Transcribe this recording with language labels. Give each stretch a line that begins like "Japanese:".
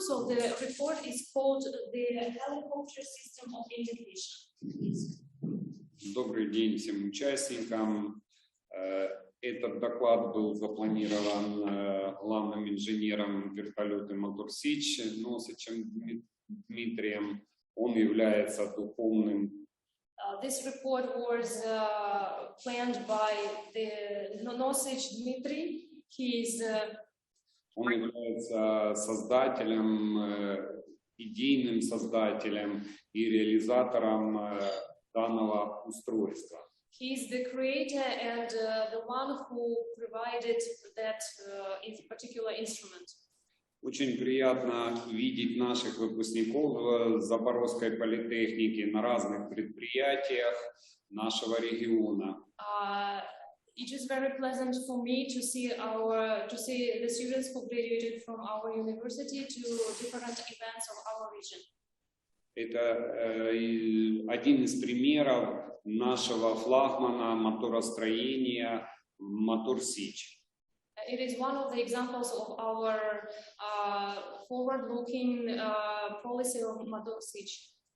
English: So the report is called the Helicopter System of Integration.
Russian: Добрый день всем участникам. Этот доклад был запланирован главным инженером вертолета Мотор-Сич Носичем Дмитрием. Он является духовным.
English: This report was planned by the Nosich Dmitry. He is.
Russian: Он является создателем, идейным создателем и реализатором данного устройства.
English: He is the creator and the one who provided that particular instrument.
Russian: Очень приятно видеть наших выпускников Запорізької політехніки на разных предприятиях нашего региона.
English: It is very pleasant for me to see the students who graduated from our university to different events of our region.
Russian: Это один из примеров нашего флагмана моторостроения Мотор-Сич.
English: It is one of the examples of our forward-looking policy of Motor-Сич.